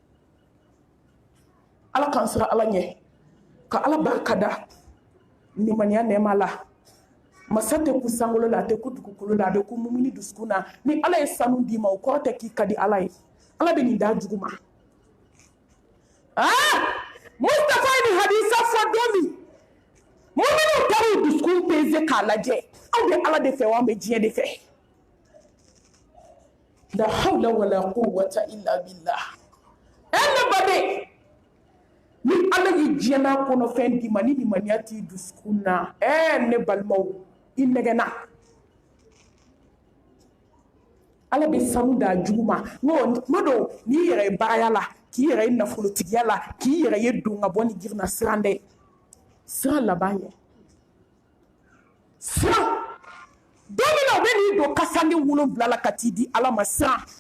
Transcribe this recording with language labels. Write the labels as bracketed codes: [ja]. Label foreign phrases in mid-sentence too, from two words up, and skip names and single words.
[bm] ala k'an siran ala ɲɛ ka ala barika da nimaniya nɛɛma la masa tɛ ku sankolo la a tɛ ku dugukolo la a bɛ ku mumini dusukun na ni ala ye sanu d'i ma o kɔrɔ tɛ k'i ka di ala ye ala bɛ nin da jugu ma Mustafa ye nin hadisa fɔ don min muminiw taara u dusukun peze k'a lajɛ aw bɛ ala de fɛ wa an bɛ diɲɛ de fɛ [ar] لا حول ولا قوة إلا بالله [bm] ne baden ni ala y'i diɲɛna kɔnɔfɛn d'i ma ni nimaniya t'i dusukun na ne balimaw i nɛgɛnna ala bɛ sanu da jugu ma tuma dɔw n'i yɛrɛ ye baaraya la k'i yɛrɛ ye nafolotigiya la k'i yɛrɛ ye don ka bɔ ni girinna siran dɛ siran laban ye siran don min na u bɛ n'i don kasani 7 la ka t'i di ala ma siran